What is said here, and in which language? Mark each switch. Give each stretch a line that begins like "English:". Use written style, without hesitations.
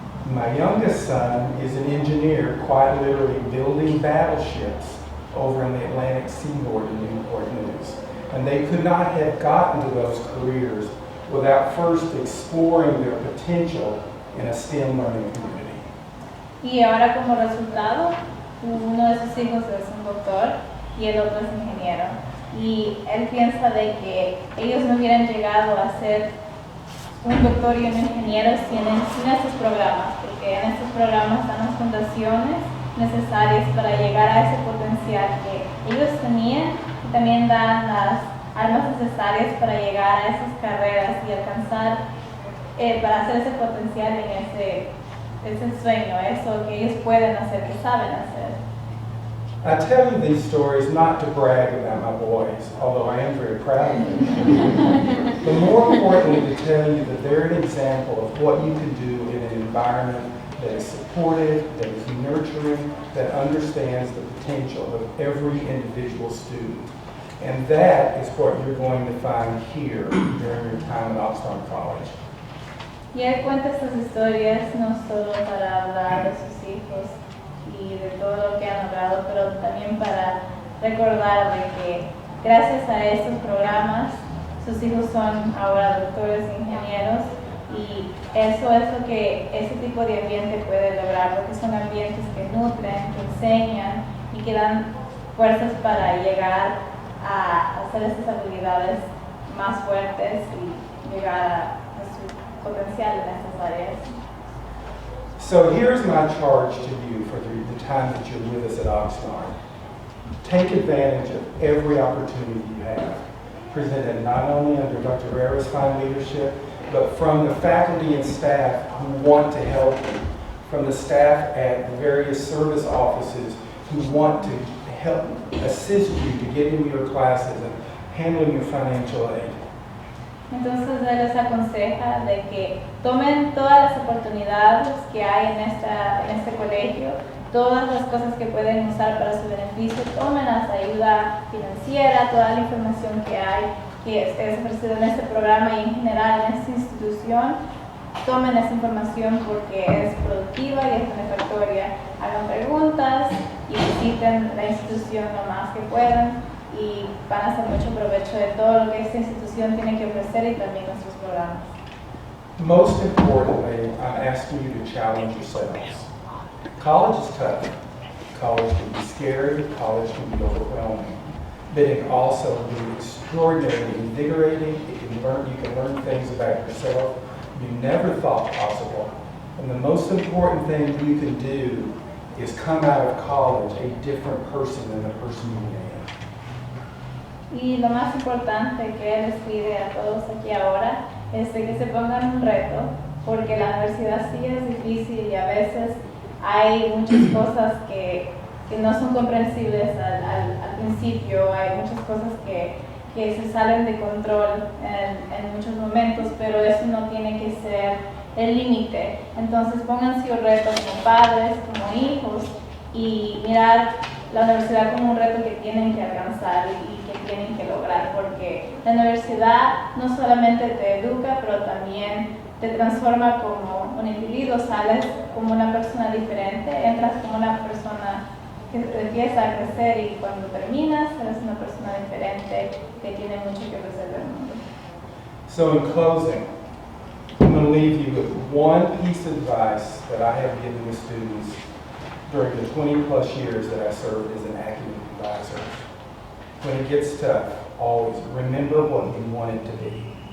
English: My youngest son is an engineer, quite literally building battleships over in the Atlantic seaboard in Newport News. And they could not have gotten to those careers without first exploring their potential in a STEM learning community.
Spanish: Y ahora como resultado, uno de sus hijos es un doctor y el otro es ingeniero. Y él piensa de que ellos no hubieran llegado a ser un doctor y un ingeniero sin estos programas, porque en estos programas dan las fundaciones necesarias para llegar a ese potencial que ellos tenían, y también dan las armas necesarias para llegar a esas carreras y alcanzar, para hacer ese potencial en ese sueño, eso que ellos pueden hacer, que saben hacer.
English: I tell you these stories not to brag about my boys, although I am very proud of them, but more importantly to tell you that they're an example of what you can do in an environment that is supportive, that is nurturing, that understands the potential of every individual student. And that is what you're going to find here during your time at Oxnard College.
Spanish: Y él cuenta estas historias no solo para hablar de sus hijos y de todo lo que han logrado, pero también para recordar de que gracias a estos programas sus hijos son ahora doctores e ingenieros, Y eso es lo que ese tipo de ambiente puede lograr, porque son ambientes que nutren, que enseñan y que dan fuerzas para llegar a hacer estas habilidades más fuertes y llegar a su potencial en estas áreas.
English: So here's my charge to you for the time that you're with us at Oxnard. Take advantage of every opportunity you have, presented not only under Dr. Herrera's fine leadership, but from the faculty and staff who want to help you, from the staff at the various service offices who want to help assist you to get into your classes and handling your financial aid.
Spanish: Entonces él les aconseja de que tomen todas las oportunidades que hay en este colegio, todas las cosas que pueden usar para su beneficio, tomen las ayuda financiera, toda la información que hay, que es ofrecida en este programa y en general en esta institución. Tomen esa información porque es productiva y es benefactoria. Hagan preguntas y visiten la institución lo más que puedan y van a hacer mucho provecho de todo lo que esta institución tiene que ofrecer y también nuestros programas.
English: Most importantly, I'm asking you to challenge yourselves. College is tough. College can be scary, college can be overwhelming, but it can also be extraordinarily invigorating. You can learn things about yourself you never thought possible. And the most important thing you can do is come out of college a different person than the person you were.
Spanish: Y lo más importante que él les pide a todos aquí ahora es de que se pongan un reto, porque la universidad sí es difícil y a veces hay muchas cosas que no son comprensibles al principio, hay muchas cosas que se salen de control en muchos momentos, pero eso no tiene que ser el límite. Entonces pónganse un reto como padres, como hijos y mirar la universidad como un reto que tienen que alcanzar y que tienen que lograr, porque la universidad no solamente te educa, pero también te transforma como un individuo, sales como una persona diferente, entras como una persona que empieza a crecer y cuando terminas eres una persona diferente que tiene mucho que ofrecer al mundo.
English: So in closing, I'm going to leave you with one piece of advice that I have given the students during the 20 plus years that I served as an academic advisor. When it gets tough, always remember what you want it to be.